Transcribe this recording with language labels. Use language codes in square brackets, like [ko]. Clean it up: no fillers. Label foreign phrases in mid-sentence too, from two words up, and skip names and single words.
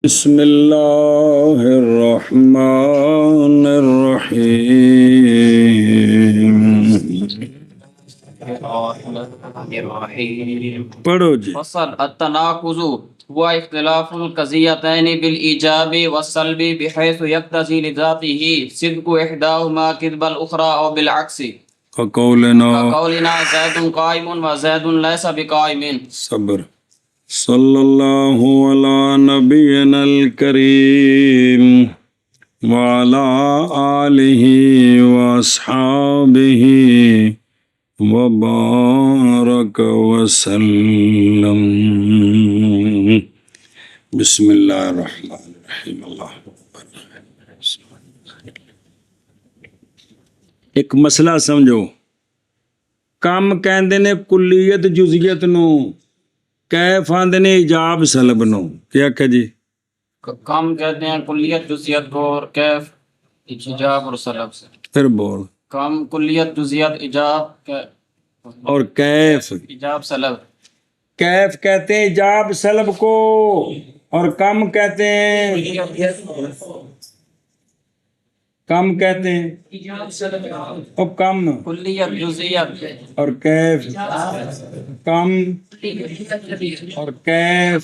[ar] بسم اللہ الرحمن الرحیم [ur] پڑھو جی. [ar] فصل التناقض هو اختلاف القضيتين بالإيجاب والسلب بحيث يقتضي لذاته صدق إحداهما كذب الأخرى أو بالعكس كقولنا زيد قائم وزيد ليس بقائم. [ur] صبر. [ar] صلی اللہ علی نبینا الکریم وعلی آلہ واصحابہ وبارک وسلم. بسم اللہ الرحمن الرحیم. [ur] اللہ ایک مسئلہ سمجھو. [pa] کم کہندے نے کلیت جزئیت نو، کیف آندے نے ایجاب سلب نو. کیا کہ جی [ur] کم کہتے ہیں کلیت جزئیت کو اور کیف ایجاب اور سلب سے. پھر بول. کم کلیت جزئیت ایجاب اور کیف. ایجاب سلب. کیف کہتے ہیں ایجاب سلب کو اور کم کہتے ہیں اور کم کلیت جزئیت اور کیف کم اور کیف.